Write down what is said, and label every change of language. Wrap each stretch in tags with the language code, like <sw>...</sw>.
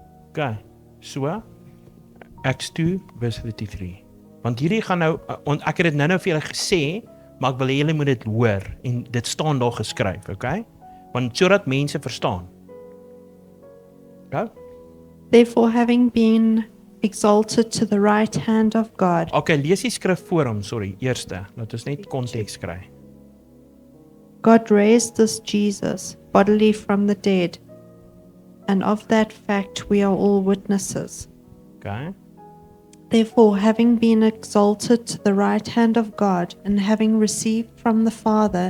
<en>Okay. So Acts 2 vers 33.</en> <af>Want hierdie gaan nou ek het dit nou vir julle gesê, maar ek wil hê julle moet dit hoor en dit staan daar geskryf, okay? Want sodat mense verstaan. Okay?</af> <en>Therefore, having been exalted to the right hand of God,</en> <af>Okay, lees die skrif voor hom, sorry, eerste. Laat ons net konteks kry.</af> <en>God raised this Jesus bodily from the dead, and of that fact we are all witnesses. Okay? Therefore, having been exalted to the right hand of God, and having received from the Father</en>